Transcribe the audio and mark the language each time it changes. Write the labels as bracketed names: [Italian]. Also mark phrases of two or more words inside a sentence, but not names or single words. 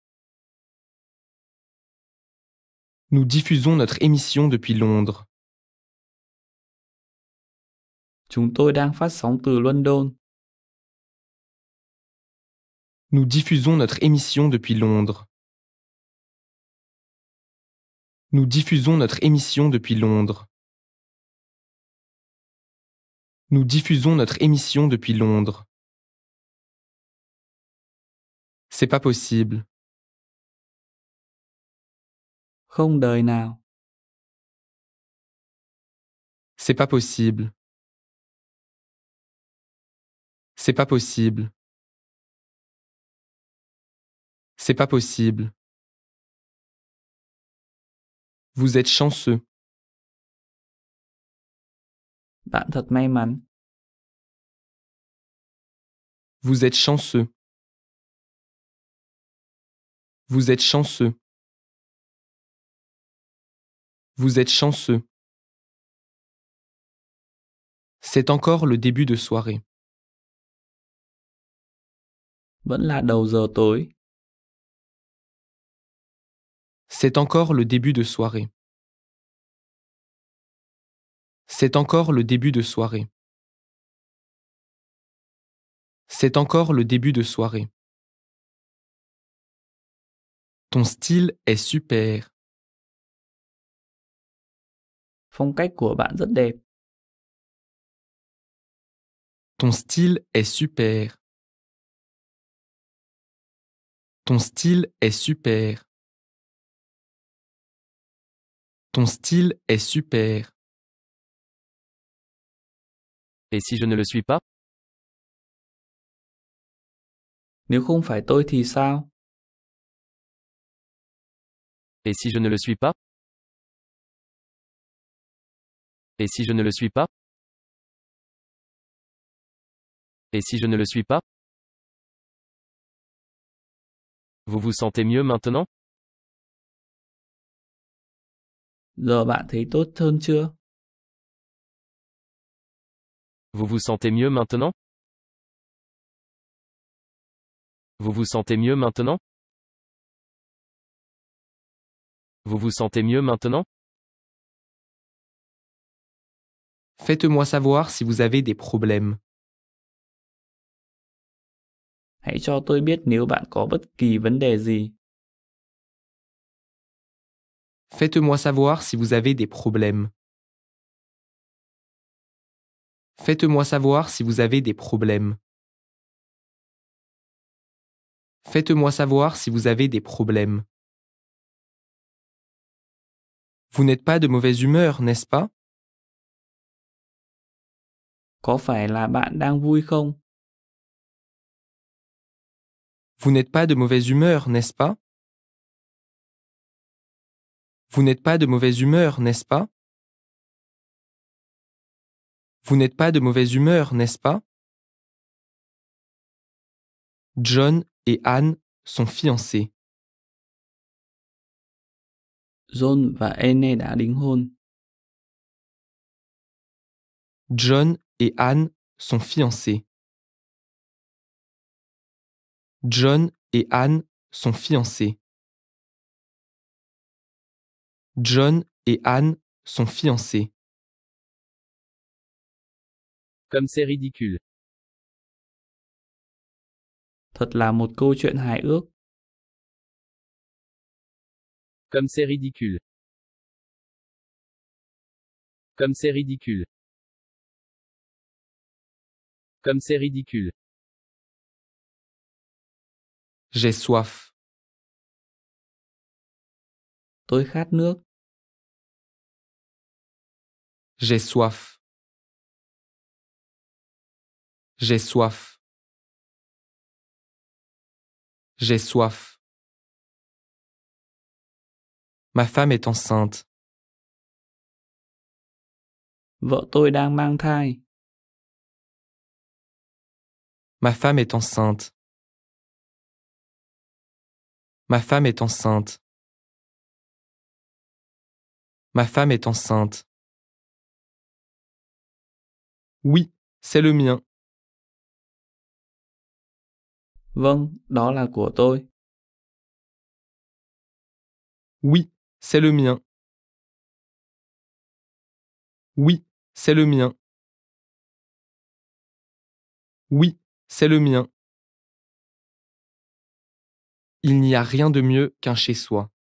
[French] Nous diffusons notre émission depuis Londres. [Vietnamese] Chúng tôi đang phát sóng từ London. [French] Nous diffusons notre émission depuis Londres. Nous diffusons notre émission depuis Londres. Nous diffusons notre émission depuis Londres. C'est pas possible. [Vietnamese] Không đời nào. [French] C'est pas possible. C'est pas possible. C'est pas possible. Vous êtes chanceux. [Vietnamese] Bạn thật may mắn. [French] Vous êtes chanceux. Vous êtes chanceux. Vous êtes chanceux. C'est encore le début de soirée. [Vietnamese] Vẫn là đầu giờ tối. [French] C'est encore le début de soirée. C'est encore le début de soirée. C'est encore le début de soirée. Ton style est super. [Vietnamese] Phong cách của bạn rất đẹp. [French] Ton style est super. Ton style est super. Ton style est super. Et si je ne le suis pas? [Vietnamese] Nếu không phải tôi thì sao? [French] Et si je ne le suis pas? Et si je ne le suis pas? Et si je ne le suis pas? Vous vous sentez mieux maintenant? [Vietnamese] Giờ bạn thấy tốt hơn chưa? [French] Vous vous sentez mieux maintenant? Vous vous sentez mieux maintenant? Vous vous sentez mieux maintenant? Faites-moi savoir si vous avez des problèmes. [Vietnamese] Hãy cho tôi biết nếu bạn có bất kỳ vấn đề gì. [French] Faites-moi savoir si vous avez des problèmes. Faites-moi savoir si vous avez des problèmes. Faites-moi savoir si vous avez des problèmes. Vous n'êtes pas de mauvaise humeur, n'est-ce pas? [Vietnamese] Có phải là bạn đang vui không? [French] Vous n'êtes pas de mauvaise humeur, n'est-ce pas? Vous n'êtes pas de mauvaise humeur, n'est-ce pas? Vous n'êtes pas de mauvaise humeur, n'est-ce pas? John et Anne sont fiancés. [Vietnamese] John và Anne đã đính hôn. [French] John et Anne sont fiancés. John et Anne sont fiancés. John et Anne sont fiancés. Comme c'est ridicule. [Vietnamese] Thật là một câu chuyện hài ước. [French] Comme c'est ridicule. Comme c'est ridicule. Comme c'est ridicule. J'ai soif. [Vietnamese] Tôi khát nước. [French] J'ai soif. J'ai soif. J'ai soif. Ma femme est enceinte. [Vietnamese] Vợ tôi đang mang thai. [French] Ma femme est enceinte. Ma femme est enceinte. Ma femme est enceinte. Oui, c'est le mien. [Vietnamese] Vâng, đó là của tôi. [French] Oui, c'est le mien. Oui, c'est le mien. Oui, c'est le mien. Il n'y a rien de mieux qu'un chez-soi.